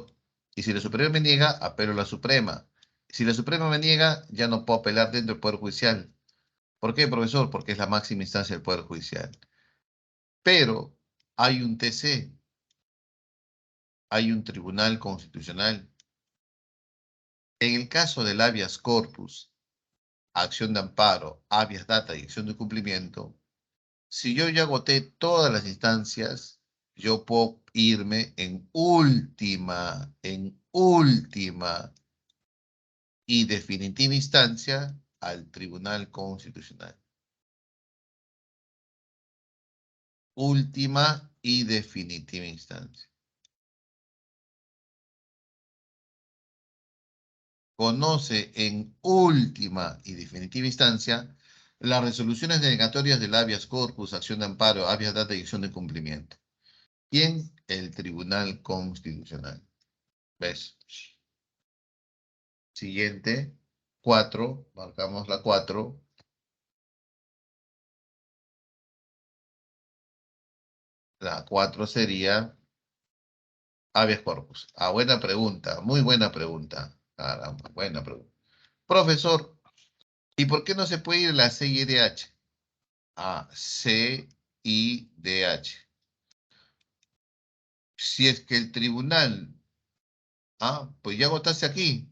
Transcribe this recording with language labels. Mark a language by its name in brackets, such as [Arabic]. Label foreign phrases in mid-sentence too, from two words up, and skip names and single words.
[Spanish] Y si la superior me niega, apelo a la suprema. Si la suprema me niega, ya no puedo apelar dentro del Poder Judicial. ¿Por qué, profesor? Porque es la máxima instancia del Poder Judicial. Pero hay un TC, hay un Tribunal Constitucional. En el caso del [Latin] habeas corpus, [Spanish] acción de amparo, [Latin] habeas data [Spanish] y acción de cumplimiento, si yo ya agoté todas las instancias, yo puedo irme en última y definitiva instancia al Tribunal Constitucional. Última y definitiva instancia. Conoce en última y definitiva instancia las resoluciones denegatorias del [Latin] habeas corpus, [Spanish] acción de amparo, [Latin] habeas data [Spanish] y acción de cumplimiento. ¿Quién? El Tribunal Constitucional. ¿Ves? Siguiente, 4, marcamos la 4. La 4 sería [Latin] habeas corpus. [Spanish] Ah, buena pregunta, muy buena pregunta. Caramba, buena pregunta. Profesor, ¿y por qué no se puede ir a la CIDH? Ah, CIDH. Si es que el tribunal, pues ya agotaste aquí.